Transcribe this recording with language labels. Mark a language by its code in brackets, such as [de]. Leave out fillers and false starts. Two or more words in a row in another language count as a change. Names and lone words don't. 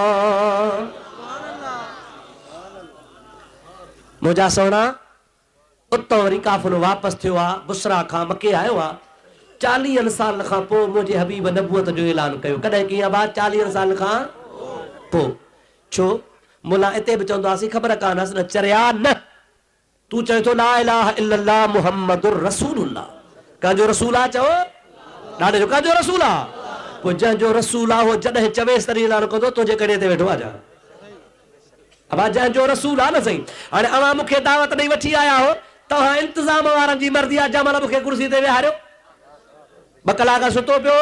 [sd] मुंहिंजा सोना उतो वरी काफ़िलो वापसि थियो आहे बुसरा खां मके आयो आहे 40 साल खां पोइ मुंहिंजे हबीब नबूअत जो ऐलान कयो कॾहिं कीअं बात 40 साल खां पोइ छो मुला हिते बि चवंदासीं ख़बर कान्हसि न चरिया न तूं चए थो [ar] لا إله إلا الله محمد رسول الله [sd] कंहिंजो रसूल आहे चओ ॾाढे जो कंहिंजो रसूल आहे पोइ जंहिंजो रसूल आहे उहो जॾहिं चवेसि तॾहिं ऐलान कंदो तुंहिंजे कॾहिं ते वेठो आहे अबा जंहिंजो रसूल आहे न सही हाणे अवां मूंखे दावत ॾेई वठी आया हो तव्हां इंतज़ाम वारनि जी मर्ज़ी आहे जंहिं महिल मूंखे कुर्सी ते वेहारियो 2 कलाक सुतो